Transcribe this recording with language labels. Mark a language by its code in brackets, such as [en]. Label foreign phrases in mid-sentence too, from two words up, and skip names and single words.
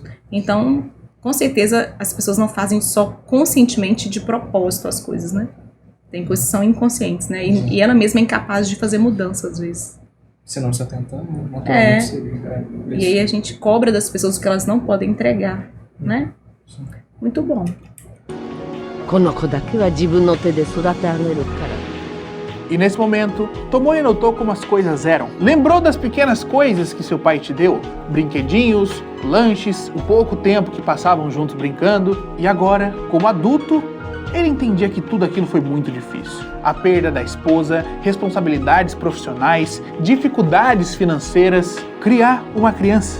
[pt] Então, com certeza, as pessoas não fazem só conscientemente de propósito as coisas, né? Tem coisas que são inconscientes, né? E ela mesma é incapaz de fazer mudança, às vezes. Se não se atentar, naturalmente seria. E aí a gente cobra das pessoas o que elas não podem entregar, né? Sim. Muito bom. [ja] この子だけは自分の手で育て上げるから。 [pt] E nesse momento, Tomoe notou como as coisas eram. Lembrou das pequenas coisas que seu pai te deu, brinquedinhos, lanches, o pouco tempo que passavam juntos brincando. E agora, como adulto, ele entendia que tudo aquilo foi muito difícil. A perda da esposa, responsabilidades profissionais, dificuldades financeiras, criar uma criança.